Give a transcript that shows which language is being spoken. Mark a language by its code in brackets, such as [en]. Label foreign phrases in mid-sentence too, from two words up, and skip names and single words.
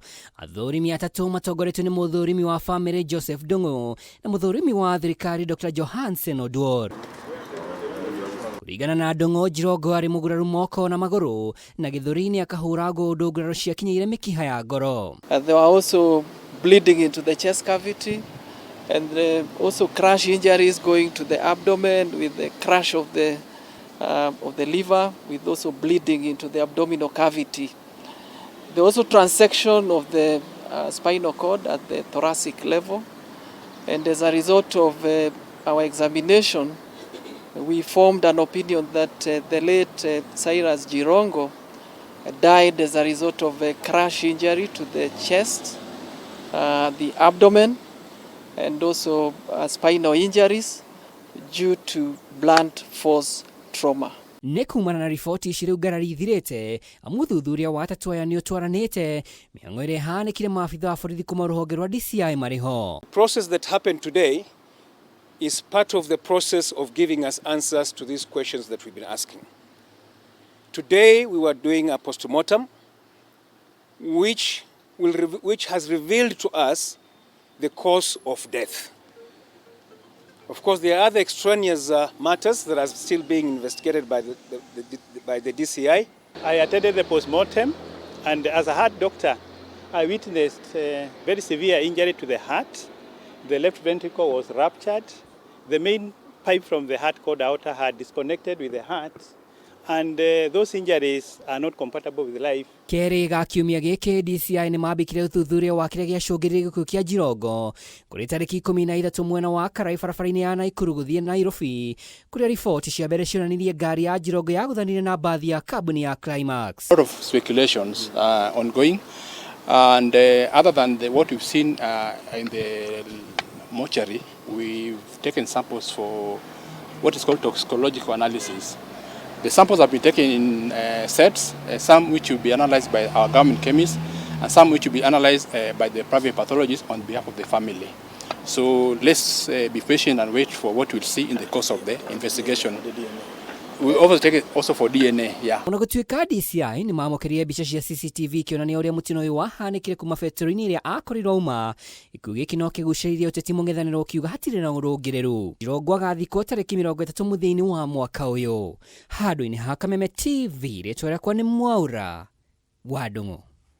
[ki] Athurimi atatũ matongoretio nĩ mũthurimi wa bamĩrĩ Joseph Ndung'u na mũthurimi wa thirikari Dr. Johansen Oduor. Kũringana na Ndung'u, Jirongo arĩ mũguraru moko na magũrũ na gĩthũri-inĩ akahũragwo ũndũ nguraro ciakinyĩire mĩkiha ya ngoro. [en] There were also bleeding into the chest cavity and also crash injuries going to the abdomen with the crash of the liver, with also bleeding into the abdominal cavity. There was also transection of the spinal cord at the thoracic level, and as a result of our examination, we formed an opinion that the late CYRUS Jirongo died as a result of a crash injury to the chest, the abdomen, and also spinal injuries due to blunt force trauma. [ki] Nĩ kumana na riboti ici rĩu ngarari ithirĩte, mũthuthuria wa atatũ aya nĩ ũtwaranĩte mĩhang'o ĩrĩa ĩhanĩkire maabitha a borithi kuma rũhonge rwa DCI marĩ ho. [en] Process that happened today is part of the process of giving us answers to these questions that we've been asking. Today we were doing a postmortem which has revealed to us the cause of death. Of course, there are other extraneous matters that are still being investigated by the DCI. I attended the postmortem, and as a heart doctor, I witnessed a very severe injury to the heart. The left ventricle was ruptured. The main pipe from the heart called the outer heart disconnected with the heart, and those injuries are not compatible with life. [ki] Kerĩ ga kiumia gĩkĩ DCI nĩ mambĩkire ũthuthuria wa kĩrĩa gĩacũngĩrĩirie gĩkuũ kĩa Jirongo kũrĩ tarĩki 13 mwena wa Karai barabara-inĩ ya Naikuru gũthiĩ Nairobi, kũrĩa riboti cia mbere cionanirie ngari ya Jirongo yagũthanire na bathi ya kambuni ya Climax. [en] A lot of speculations ongoing, and other than what we've seen in the mortuary, we've taken samples for what is called toxicological analysis. The samples have been taken in sets, some which will be analyzed by our government chemists, and some which will be analyzed by the private pathologists on behalf of the family. So let's be patient and wait for what we'll see in the course of the investigation. We also take it also for DNA, yeah. [ki] Ona gũtuĩka DCI nĩ mamũkĩrire mbica cia CCTV ikĩonania ũrĩa mũtino ũyũ wahanĩkire kuma betũrũ-inĩ ĩrĩa akorirwo uma. Ikuũ gĩkĩ no kĩgucĩrĩirie ũteti mũng'ethanĩro ũkiuga hatirĩ na ũrũngĩrĩru. Jirongo agathikwo tarĩki 30 mũthia-inĩ wa mwaka ũyũ. Handũ-inĩ ha Kameme TV, rĩtwa rĩakwa nĩ Mwaura wa Ndung'u.